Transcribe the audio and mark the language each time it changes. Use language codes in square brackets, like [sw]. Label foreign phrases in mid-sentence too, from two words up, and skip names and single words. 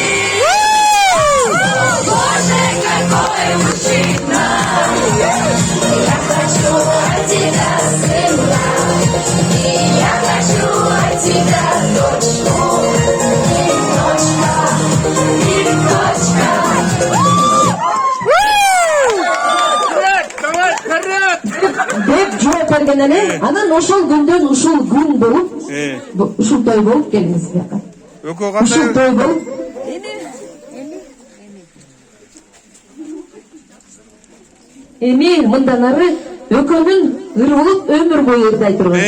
[ru] Боже, какой мужчина! Я хочу от тебя сына, и я хочу от тебя дочку. И точка. [ky] Деп жооп берген эле. Анан ошол күндөн ушул күн болуп, ушул той болуп келиңиз бияка. Ушул той болуп. Эми мындан ары экөөнүн ыр болуп өмүр бою ырдай турган.